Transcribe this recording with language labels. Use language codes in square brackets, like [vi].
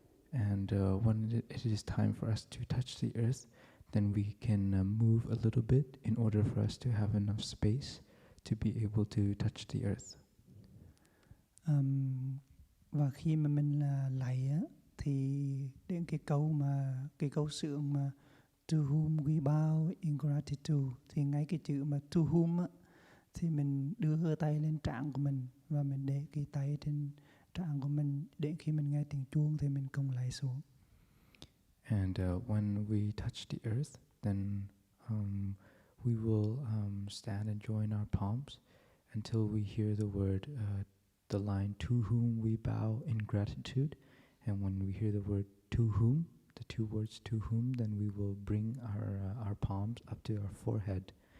[en] And when it is time for us to touch the earth, then we can move a little bit in order for us to have enough space to be able to touch the earth. [vi] Và khi mà mình lạy á, thì đến cái câu xưởng mà [en] to whom we bow in gratitude, [vi] thì ngay cái chữ mà [en] to whom [vi] á, thì mình đưa tay lên trán của mình và mình để cái tay trên trán của mình, để khi mình nghe tiếng chuông thì mình cùng lạy xuống. [en] And when we touch the earth, then we will stand and join our palms until we hear the word, the line, to whom we bow in gratitude. And when we hear the word to whom, the two words to whom, then we will bring our palms up to our forehead.